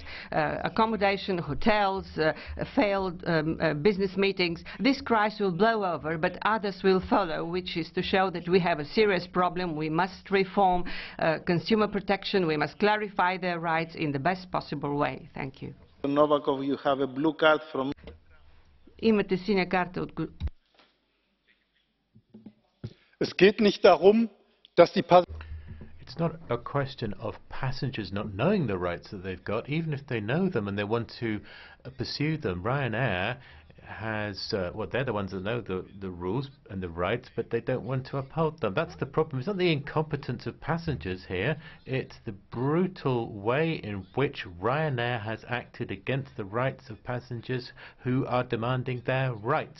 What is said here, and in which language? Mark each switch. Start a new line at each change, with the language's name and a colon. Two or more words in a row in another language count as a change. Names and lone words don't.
English: Accommodation, hotels, failed business meetings. This crisis will blow over, but others will follow, which is to show that we have a serious problem. We must reform consumer protection. We must clarify their rights in the best possible way. Thank you. Novakov, you have a blue card from...
Macedonian: Имате сина карта од...
German: Es geht nicht darum, dass die
English: It's not a question of passengers not knowing the rights that they've got, even if they know them and they want to pursue them. Ryanair has, they're the ones that know the rules and the rights, but they don't want to uphold them. That's the problem. It's not the incompetence of passengers here, it's the brutal way in which Ryanair has acted against the rights of passengers who are demanding their rights.